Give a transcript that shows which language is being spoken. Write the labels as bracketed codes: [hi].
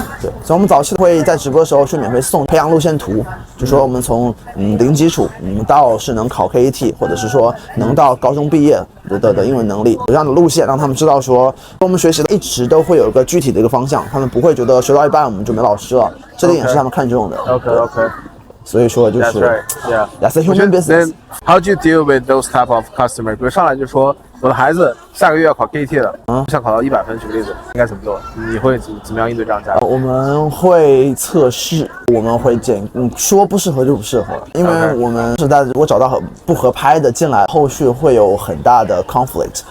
[zh] 对，所以我们早期会在直播的时候去免费送培养路线图，就说我们从零基础到是能考 KET， 或者是说能到高中毕业的英文能力这样的路线，让他们知道说我们学习的一直都会有一个具体的一个方向，他们不会觉得学到一半我们就没老师了，这点也是他们看重的。 Okay. 所以说就是 [en] That's a human business. Then how do you deal with those type of customer？ [zh] 比如上来就说我的孩子下个月要考 KET 了，想考到100分，举个例子，应该怎么做？你会怎么样应对这样的家长？我们会测试，我们会说不适合就不适合，因为我们是在如果找到不合拍的进来，后续会有很大的 conflict。